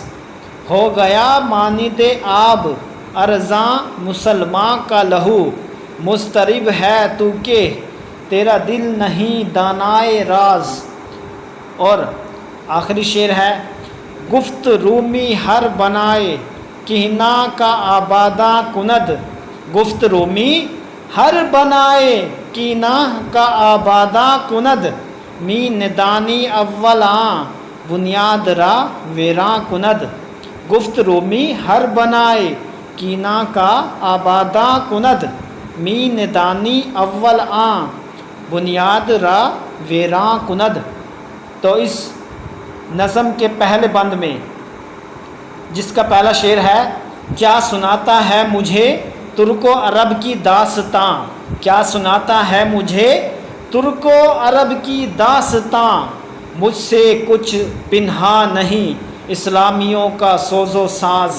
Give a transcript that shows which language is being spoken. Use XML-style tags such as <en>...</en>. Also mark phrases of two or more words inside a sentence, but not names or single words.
<ur>ہو گیا مانند آب ارزاں مسلمان کا لہو، مضطرب ہے تو کہ تیرا دل نہیں دانائے راز۔ اور آخری شعر ہے،</ur> <fa>گفت رومی ہر بنائے کہنا کا آباداں کند، گفت رومی ہر بنائے کینا کا آباداں کند، می ندانی اولاں بنیاد را ویراں کند۔ گفت رومی ہر بنائے کینا کا آباداں کند، می ندانی اولاں بنیاد را ویراں کند۔</fa> <ur>تو اس نظم کے پہلے بند میں جس کا پہلا شعر ہے، کیا سناتا ہے مجھے ترک و عرب کی داستاں، کیا سناتا ہے مجھے ترک و عرب کی داستاں، مجھ سے کچھ پنہا نہیں اسلامیوں کا سوز و ساز۔</ur>